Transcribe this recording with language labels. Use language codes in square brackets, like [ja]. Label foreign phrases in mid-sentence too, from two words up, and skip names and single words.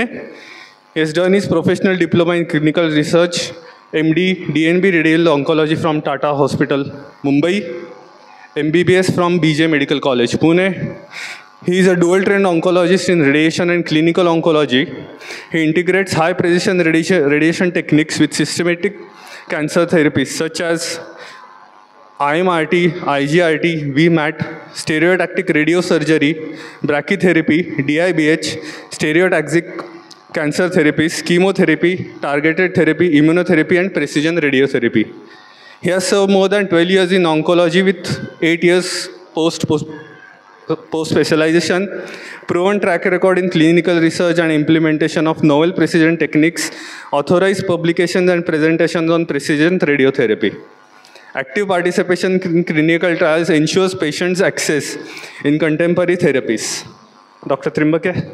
[en] He has done his professional diploma in clinical research, MD, DNB radial oncology from Tata Hospital, Mumbai. MBBS from BJ Medical College, Pune. He is a dual-trained oncologist in radiation and clinical oncology. He integrates high-precision radiation techniques with systematic cancer therapies such as IMRT, IGRT, VMAT, stereotactic radiosurgery, brachytherapy, DIBH, stereotaxic cancer therapies, chemotherapy, targeted therapy, immunotherapy, and precision radiotherapy. He has served more than 12 years in oncology with 8 years post-specialization, proven track record in clinical research and implementation of novel precision techniques, authorized publications and presentations on precision radiotherapy. Active participation in clinical trials ensures patients' access in contemporary therapies. Dr. Trimbake.